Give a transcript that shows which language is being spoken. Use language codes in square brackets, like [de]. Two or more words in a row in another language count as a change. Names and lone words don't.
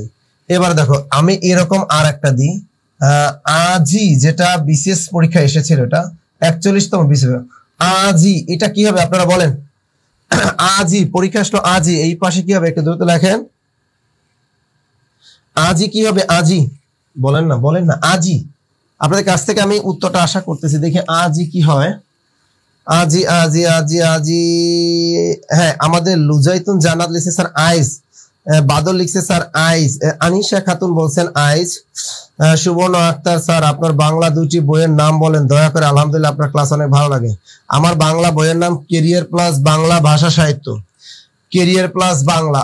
[bn] এবার দেখো, আমি এরকম আর একটা দিই, আজই, যেটা বিসিএস পরীক্ষা এসেছিল, এটা 41তম বিসিএস। আজি, এটা কি হবে আপনারা বলেন? আজি, পরীক্ষা আসলো আজি, এই পাশে কি হবে একটু দ্রুত লেখেন। আজি কি হবে? আজি বলেন না আজি। আপনাদের কাছ থেকে আমি উত্তরটা আশা করতেছি, দেখি আজি কি হয়। আজি আজি আজি আজি, হ্যাঁ আমাদের লুজাইতুন জান্নাত লিখছে স্যার আইস, বাদল লিখছে স্যার আইস, আনিশা খাতুন বলছেন আইস, সুবর্ণ আক্তার স্যার আপনার বাংলা দুটি বইয়ের নাম বলেন দয়া করে। আলহামদুলিল্লাহ আপনার ক্লাস অনেক ভালো লাগে। আমার বাংলা বইয়ের নাম কেরিয়ার প্লাস বাংলা ভাষা সাহিত্য, কেরিয়ার প্লাস বাংলা।